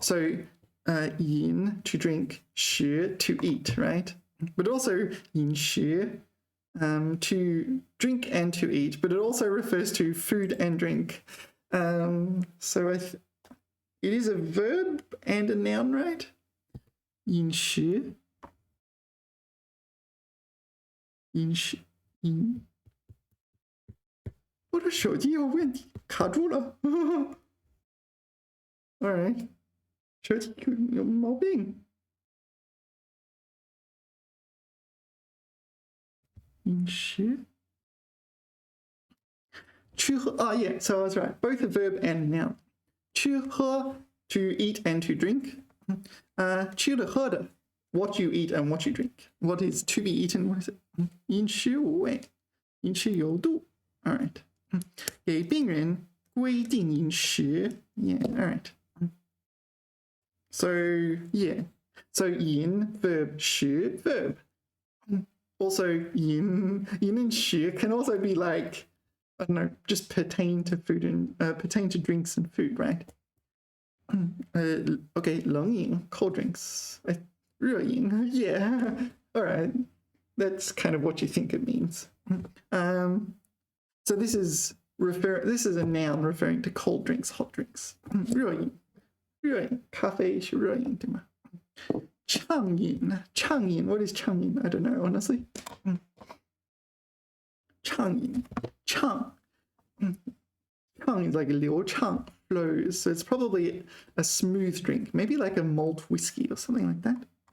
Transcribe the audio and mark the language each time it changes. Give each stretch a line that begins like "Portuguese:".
English: So, 饮 to drink, 食 to eat, right? But also 饮食 to drink and to eat, but it also refers to food and drink. So it is a verb and a noun, right?
Chinese: 饮食我的手机有问题卡住了
English: All right
Chinese: 手机有毛病饮食吃喝
English: yeah, so that's right. Both a verb and a noun. 吃喝 to eat and to drink.
Chinese: 吃的喝的
English: what you eat and what you drink. What is to be eaten? What is it?
Chinese: 饮食无味饮食有度
English: All right.
Chinese: 给病人规定饮食
English: Yeah, all right. So, yeah. So, 饮 verb, 食 verb. Also, 饮 and 食 can also be like, I don't know, just pertain to food and pertain to drinks and food, right? Okay, 冷饮 cold drinks. 热饮 yeah. All right. That's kind of what you think it means. So this is a noun referring to cold drinks, hot drinks.
Chinese: 热饮咖啡是热饮对吗畅饮
English: What is
Chinese: 畅饮
English: I don't know, honestly. 畅饮畅 is like 流畅 flows, so it's probably a smooth drink, maybe like a malt whiskey or something like that.